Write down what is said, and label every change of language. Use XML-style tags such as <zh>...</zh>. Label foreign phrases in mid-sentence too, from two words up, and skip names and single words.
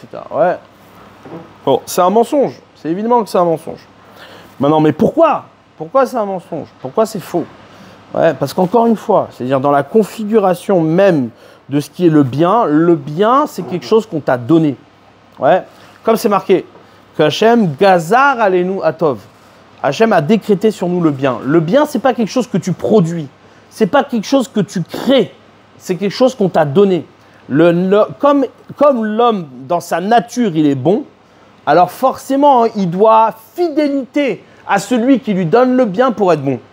<fr>Ouais. Bon, c'est un mensonge. C'est évidemment que c'est un mensonge. Maintenant, mais pourquoi? Pourquoi c'est un mensonge? Pourquoi c'est faux? Ouais, parce qu'encore une fois, c'est-à-dire dans la configuration même de ce qui est le bien, c'est quelque chose qu'on t'a donné. Ouais. Comme c'est marqué, que Hachem</fr> <he>גזר עלינו הטוב.</he> <fr>Hachem a décrété sur nous le bien. Le bien, c'est pas quelque chose que tu produis. C'est pas quelque chose que tu crées. C'est quelque chose qu'on t'a donné. Comme l'homme, dans sa nature, il est bon, alors forcément, il doit fidélité à celui qui lui donne le bien pour être bon.</fr>